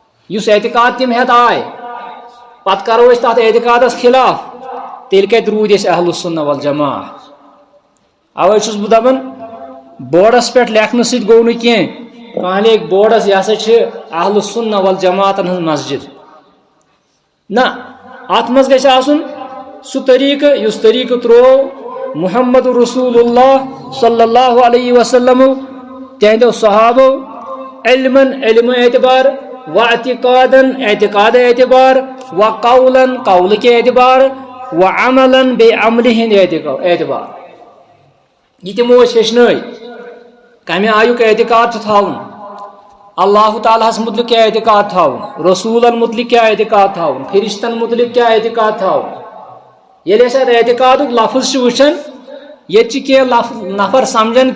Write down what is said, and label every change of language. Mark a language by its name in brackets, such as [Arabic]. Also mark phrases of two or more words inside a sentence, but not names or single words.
[Kashmiri] یُس اعتقاد تِم ہٮ۪تھ آے پتہٕ کرو أسۍ تتھ اعتقادس خلاف تیٚلہِ کتہِ روٗدۍ أسۍ [Arabic] اہل السنہ والجماع [Kashmiri] اوے چھُس بہٕ دپان بورڈس پٮ۪ٹھ لیکھنہٕ سۭتۍ گوٚو نہٕ کینٛہہ کانٛہہ لیکھِ بورڈس یہِ ہسا چھِ اہل السنہ والجماعتن ہٕنٛز مسجد نہ اتھ منٛز گژھِ آسُن سُہ طریقہٕ یُس طریقہٕ تروو [Arabic] محمد رسول اللہ صلی اللہ علیہ وسلم [Kashmiri] تہنٛدیو صحابو علمن علم اعتبار و اعتقادن اعتقاد اعتبار و قولن قول کے اعتبار و عملن بے عملہِ ہٕنٛدۍ اعتبار یہ تمو أسۍ ہیٚچھنٲے کمہِ آیُک اعتقاد چھُ تھاوُن اللہ تعالیٰ ہس متعلق کیٛاہ اعتقاد تھاوُن رسوٗلن متعلق کیٛاہ اعتقاد تھاوُن فرشتن متعلق کیٛاہ اعتقاد تھاوُن ییٚلہِ أسۍ اتھ اعتقادُک لفظ چھِ وٕچھان ییٚتہِ چھِ کینٛہہ نفر سمجھان